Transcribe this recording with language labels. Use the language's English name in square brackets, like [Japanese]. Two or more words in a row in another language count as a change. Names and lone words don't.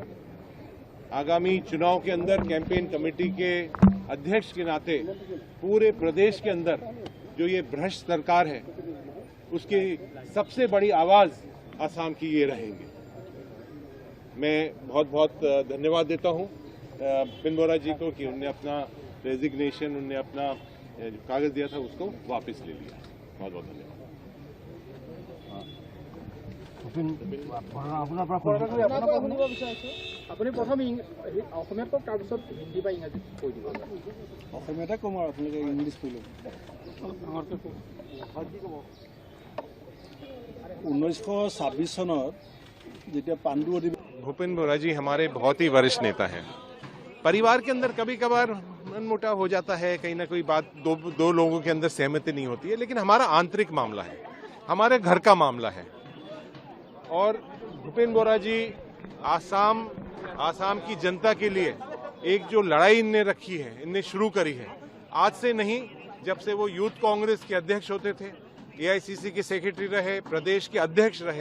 [Hindi] आगामी चुनाव के अंदर कैंपेन कमेटी के अध्यक्ष के नाते पूरे प्रदेश के अंदर जो ये भ्रष्ट सरकार है, उसकी सबसे बड़ी आवाज असम की ये रहेंगे। मैं बहुत बहुत धन्यवाद देता हूँ भूपेन बोरा जी को कि उन्होंने अपना रेजिग्नेशन, उन्होंने अपना जो कागज दिया था उसको वापस ले लिया। बहुत बहुत धन्यवाद। [Assamese] আপুনি প্ৰথম অসমীয়াত কওক, তাৰপিছত হিন্দী বা ইংৰাজীত কৈ দিব। অসমীয়াতে ক'ম আৰু আপোনালোকে ইংলিছ কৈ ল'ব। 1926 চনত যেতিয়া পাণ্ডু অধিৱেশন। [Hindi] भूपेन बोरा जी हमारे बहुत ही वरिष्ठ नेता हैं। परिवार के अंदर कभी कभार मनमुटाव हो जाता है, कहीं ना कोई बात दो लोगों के अंदर सहमति नहीं होती है, लेकिन हमारा आंतरिक मामला है, हमारे घर का मामला है। और भूपेन बोरा जी आसाम की जनता के लिए एक जो लड़ाई इनने रखी है, इनने शुरू करी है, आज से नहीं जब से वो यूथ कांग्रेस के अध्यक्ष होते थे, एआईसीसी के सेक्रेटरी रहे, प्रदेश के अध्यक्ष रहे।